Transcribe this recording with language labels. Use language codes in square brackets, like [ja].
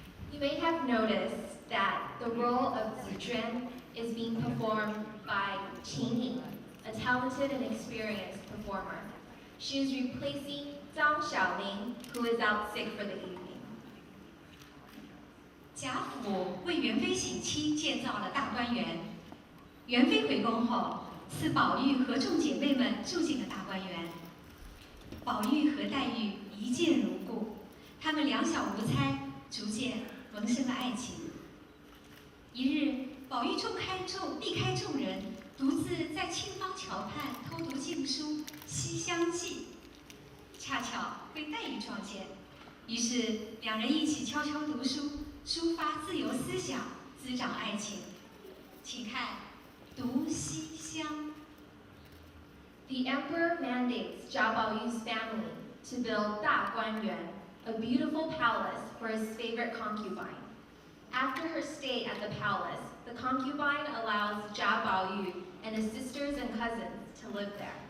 [en] You may have noticed that the role of Zizhuan is being performed by Qing Ying, a talented and experienced performer. She is replacing Zhang Xiaoling, who is out sick for the evening. [zh] 贾府为元妃省亲建造了大观园，元妃回宫后，赐宝玉和众姐妹们住进了大观园。宝玉和黛玉一见如故，他们两小无猜，逐渐萌生了爱情。一日，宝玉避开众人，独自在沁芳桥畔偷读禁书《西厢记》，恰巧被黛玉撞见，于是两人一起悄悄读书，抒发自由思想，滋长爱情。请看《读西厢》。 [en] The emperor mandates Zhao Baoyu's family to build Da Guanyuan, a beautiful palace for his favorite concubine. After her stay at the palace, the concubine allows Zhao Baoyu and his sisters and cousins to live there.